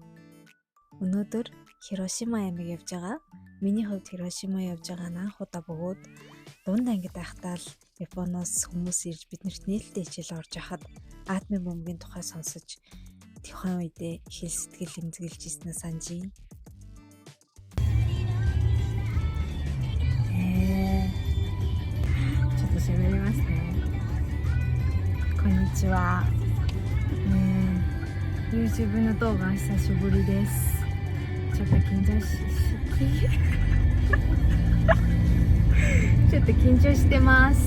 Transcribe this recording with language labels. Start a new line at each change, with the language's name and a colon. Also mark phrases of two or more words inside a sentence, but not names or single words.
Mongolian: Өнөөдөр Хирошима аймаг явж байгаа. Миний хувьд Хирошима явж байгаа нь анх удаа бөгөөд дунд ангид байхдаа л Японоос хүмүүс ирж биднэрт нээлттэй хичээл орж яхад атомын бомбын тухай сонсож тухайн үедээ хэл сэтгэл эмзэглэж ирснээ санаж байна.
Japanese: 喋りますね。こんにちは。YouTube の動画久しぶりです。ちょっと緊張してます。